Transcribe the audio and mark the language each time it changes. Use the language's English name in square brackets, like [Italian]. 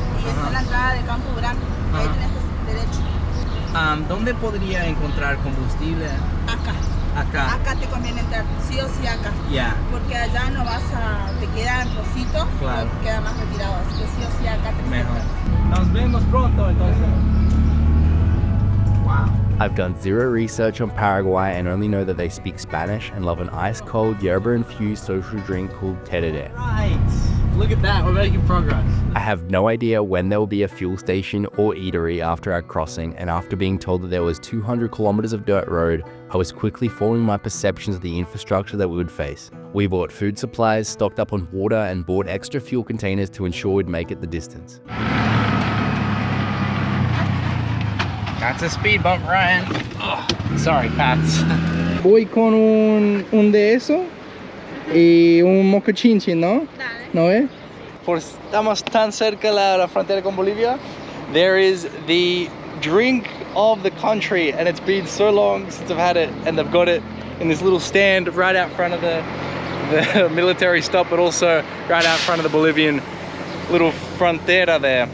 [Spanish] Y está la entrada de Campo Grande. Ahí tenés derecho. ¿Dónde podría encontrar combustible? Acá. Acá. Acá te conviene entrar, sí o sí acá. [English] Yeah. [Spanish] Porque allá no vas a, te queda en Rosito, Claro. o queda más retirado, así que sí o sí acá te Mejor. Nos vemos pronto entonces. [English] I've done zero research on Paraguay and only know that they speak Spanish and love an ice-cold yerba-infused social drink called tereré. Right. Look at that, we're making progress. I have no idea when there will be a fuel station or eatery after our crossing, and after being told that there was 200 kilometers of dirt road, I was quickly forming my perceptions of the infrastructure that we would face. We bought food supplies, stocked up on water, and bought extra fuel containers to ensure we'd make it the distance. That's a speed bump, Ryan. Oh, sorry, Pats. [Spanish] Voy con un de eso y un moco chinchi, ¿no? Dale. ¿No es? Por estamos tan cerca de la frontera con Bolivia, [English] there is the drink of the country, and it's been so long since I've had it, and they've got it in this little stand right out front of the military stop, but also right out front of the Bolivian little frontera there.